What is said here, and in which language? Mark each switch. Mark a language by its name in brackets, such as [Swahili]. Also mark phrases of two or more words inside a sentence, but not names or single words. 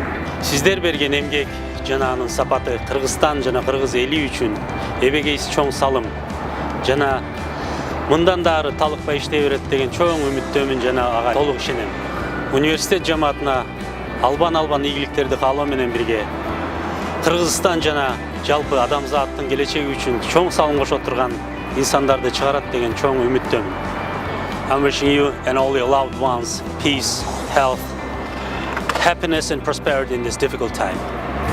[Kyrgyz] Сиздер берген эмгек жана анын сапаты Кыргызстан жана кыргыз эли үчүн эбегейсиз чоң салым жана мындан да ары талыкпай иштей берет деген чоң үмүттөмүн жана ага толук ишенем. Университет жамаатына албан ийгиликтерди каалоо менен бирге Кыргызстан жана жалпы адамзаттын келечеги үчүн чоң салым кошо турган инсандарды чыгарат деген чоң үмүттөмүн. [English] I'm wishing you and all your loved ones peace, health, happiness and prosperity in this difficult time.